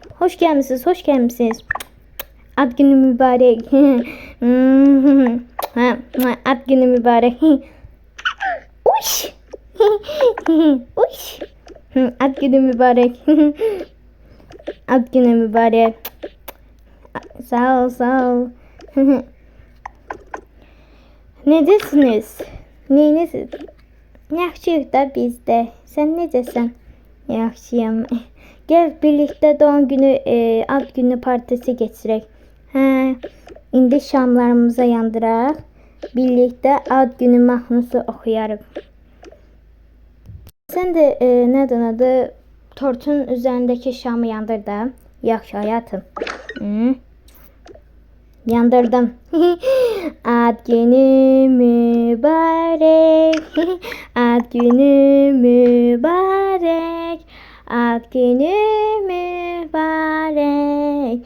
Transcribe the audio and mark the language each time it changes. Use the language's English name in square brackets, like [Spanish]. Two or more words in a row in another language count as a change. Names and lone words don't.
[Turkish] Hoş gelmişsiniz, hoş gelmişsiniz. Ad günü mübarek. Ad günü mübarek. Uş. Uş. Ad günü mübarek. Ad günü mübarek. [Azerbaijani] Sağ ol, sağ ol. Necəsiniz? Neyiniz? Yaxşıyıq da biz də. Sən necəsən? Yaxşıyam. [Turkish] Gel birlikte doğum günü, ad günü partisi geçirək. [Azerbaijani] Hə, indi şamlarımıza yandıraq. Birlikte ad günü mahnısı oxuyarıq. Sen de nədən adı tortun üzerindeki şamı yandır da. Yaxşı hayatım. Hı? Yandırdım. [Turkish] Ad günü mübarek. Ad günü mübarek. Ad günü mübarek.